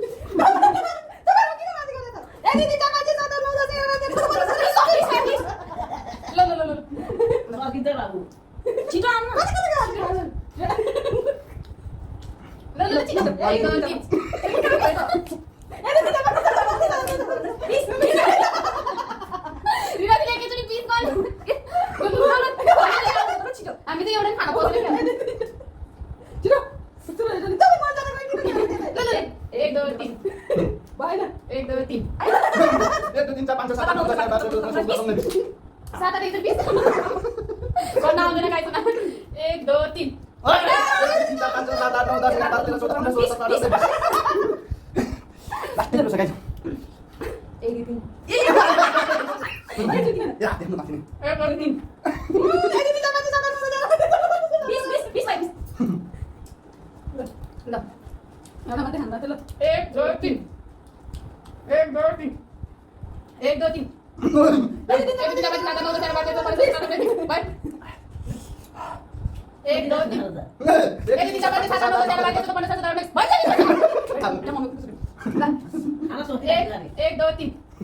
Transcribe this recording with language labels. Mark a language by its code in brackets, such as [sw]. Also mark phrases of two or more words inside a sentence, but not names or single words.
[ne] छिटो आउनु हामी त एउटा खाना पाउँदैन [hi] एक दो तीन एक दो तीन 1 2 3 4 5 6 7 8 9 10 सात आठ एक सौ बीस कौन नाम देना गाइस ना एक दो तीन 1 2 3 4 5 6 7 8 9 10 11 12 13 14 15 16 17 18 19 guys एक दो तीन [ne] ya देख्नु माथि नि [hi] एक दो तीन बीस बीस बीस बीस [ne] ल एउटा मात्रै खानु ल [hi] एक दो तीन एक दो तीन एक दो तीन एक दो तीन एक दो तीन